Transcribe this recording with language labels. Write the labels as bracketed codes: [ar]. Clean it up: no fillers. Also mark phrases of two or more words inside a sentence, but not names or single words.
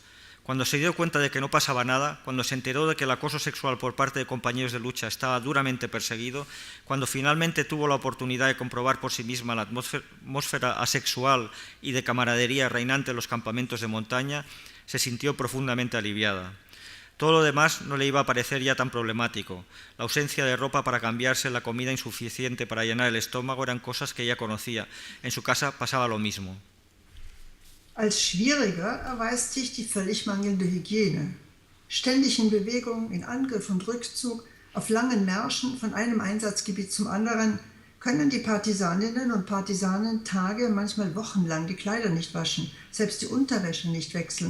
[es] Cuando se dio cuenta de que no pasaba nada, cuando se enteró de que el acoso sexual por parte de compañeros de lucha estaba duramente perseguido, cuando finalmente tuvo la oportunidad de comprobar por sí misma la atmósfera asexual y de camaradería reinante en los campamentos de montaña, se sintió profundamente aliviada. Todo lo demás no le iba a parecer ya tan problemático. La ausencia de ropa para cambiarse, la comida insuficiente para llenar el estómago eran cosas que ella conocía. En su casa pasaba lo mismo. [de] Als schwieriger erweist sich die völlig mangelnde Hygiene. Ständig in Bewegung, in Angriff und Rückzug, auf langen Märschen von einem Einsatzgebiet zum anderen, können die Partisaninnen und Partisanen Tage, manchmal wochenlang die Kleider nicht waschen, selbst die Unterwäsche nicht wechseln.